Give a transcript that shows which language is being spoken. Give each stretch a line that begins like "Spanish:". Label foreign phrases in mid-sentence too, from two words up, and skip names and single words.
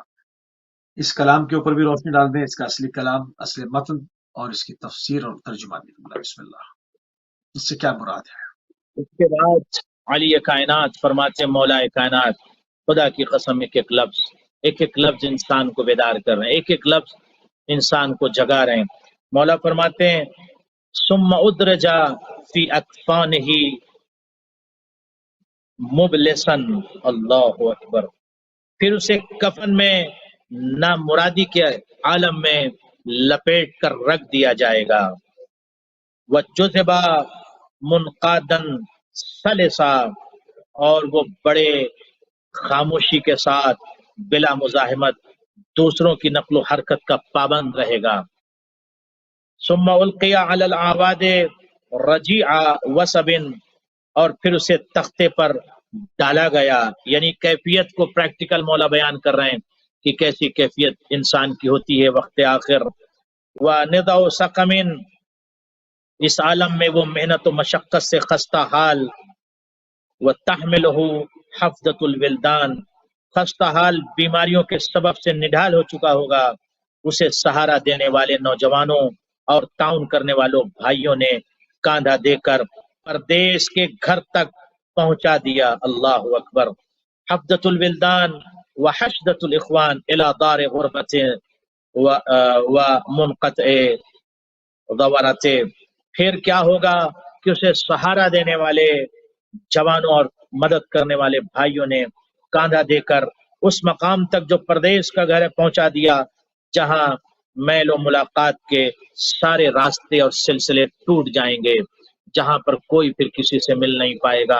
Urdu: اس کلام کے اوپر بھی روشنی ڈال دیں، اس کا اصلی کلام، اصلی متن اور اس کی تفسیر اور ترجمانی. بسم اللہ، اس سے کیا مراد ہے? اس کے بعد علی کائنات فرماتے، مولا کائنات، خدا کی قسم، ایک ایک لفظ انسان کو بیدار کر رہے ہیں، ایک ایک لفظ انسان کو جگا رہے ہیں, एक एक लफ्ज इंसान को जगा रहे हैं। مولا فرماتے ہیں,
Arabic: ثم أدرج في أكفانه مبلسا، الله أكبر,
Urdu: پھر اسے کفن میں نامرادی کے عالم میں لپیٹ کر رکھ دیا جائے گا.
Arabic: وجذب منقادا سلسا,
Urdu: اور وہ بڑے خاموشی کے ساتھ بلا مزاحمت دوسروں کی نقل و حرکت کا پابند رہے گا.
Arabic: ثم ألقي على الأعواد رجيع وصب,
Urdu: اور پھر اسے تختے پر ڈالا گیا، یعنی کیفیت کو پریکٹیکل مولا بیان کر رہے ہیں کہ کیسی کیفیت انسان کی ہوتی ہے وقت آخر.
Arabic: ونضو سقم,
Urdu: اس عالم میں وہ محنت و مشقت سے خستہ حال.
Arabic: وتحمله حفدة الولدان,
Urdu: خستہ حال بیماریوں کے سبب سے نڈھال ہو چکا ہوگا، اسے سہارا دینے والے نوجوانوں اور تعاون کرنے والوں بھائیوں نے کاندھا دے کر پردیس کے گھر تک پہنچا دیا.
Arabic: الله أكبر. حفدة الولدان وحشدة الإخوان إلى دار غربته ومنقطع زورته,
Urdu: پھر کیا ہوگا کہ اسے سہارا دینے والے جوانوں اور مدد کرنے والے بھائیوں نے کاندھا دے کر اس مقام تک جو پردیس کا گھر ہے پہنچا دیا، جہاں میل اور ملاقات کے سارے راستے اور سلسلے ٹوٹ جائیں گے، جہاں پر کوئی پھر کسی سے مل نہیں پائے گا.